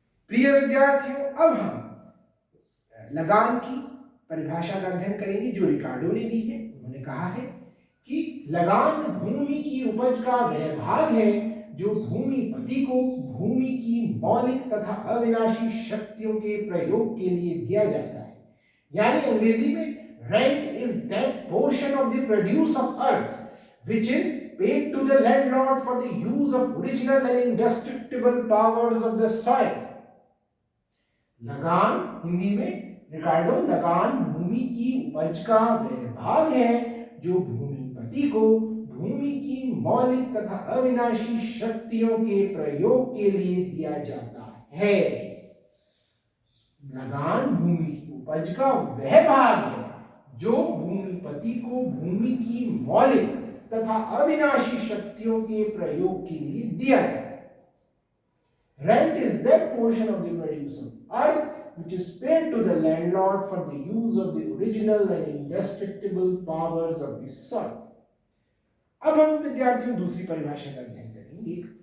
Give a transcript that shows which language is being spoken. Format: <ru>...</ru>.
<hi>प्रिय विद्यार्थियों, अब हम लगान की परिभाषा का अध्ययन करेंगे जो रिकार्डो ने दी है। उन्होंने कहा है कि लगान भूमि की उपज का वह भाग है जो भूमिपति को भूमि की मौलिक तथा अविनाशी शक्तियों के प्रयोग के लिए दिया जाता है। यानी अंग्रेजी में</hi> <en>Rent is that portion of the produce of earth which is paid to the landlord for the use of original and indestructible powers of the soil.</en> <hi>लगान हिंदी में रिकार्डो, लगान भूमि की उपज का वह भाग है जो भूमिपति को भूमि की मौलिक तथा अविनाशी शक्तियों के प्रयोग के लिए दिया जाता है। लगान भूमि की उपज का वह भाग है जो भूमिपति को भूमि की मौलिक तथा अविनाशी शक्तियों के प्रयोग के लिए दिया जाता है।</hi> <en>Rent is that portion of the produce of earth which is paid to the landlord for the use of the original and indestructible powers of the soil.</en> <hi>अब हम विद्यार्थियों दूसरी परिभाषा का अध्ययन करेंगे।</hi>